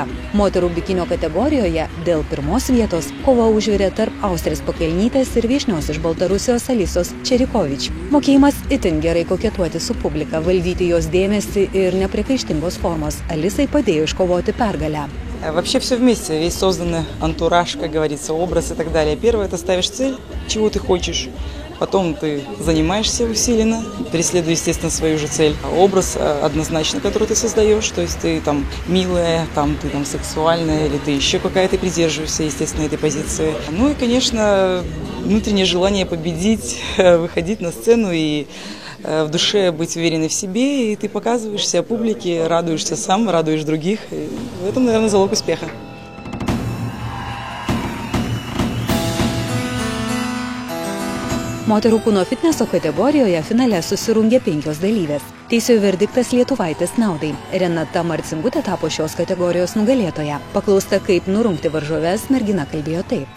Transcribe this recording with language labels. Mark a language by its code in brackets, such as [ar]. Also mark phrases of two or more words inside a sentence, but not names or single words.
[lt] Moterų bikinio kategorijoje dėl pirmos vietos kova užvirė tarp Austrės Pakelnytės ir viešnios iš Baltarusijos Alisos Čerikovič. Mokėjimas itin gerai koketuoti su publika, valdyti jos dėmesį ir nepriekaištingos formos Alisai padėjo iškovoti pergalę. [ru] Вообще все вместе, весь созданный антураж, как говорится, образ и так далее. Первое, ты ставишь цель, чего ты хочешь. Потом ты занимаешься усиленно, преследуя, естественно, свою же цель. Образ однозначно, который ты создаешь, то есть ты там милая, ты там сексуальная, или ты еще какая-то придерживаешься, естественно, этой позиции. Ну и, конечно, внутреннее желание победить, выходить на сцену и в душе быть уверенной в себе, и ты показываешься публике, радуешься сам, радуешь других. И в этом, наверное, залог успеха. [lt] Moterų kūno fitneso kategorijoje finale susirungė 5 dalyvės. Teisėjų verdiktas lietuvaitės naudai. Renata Marcinkutė tapo šios kategorijos nugalėtoja. Paklausta, kaip nurungti varžoves, mergina kalbėjo taip.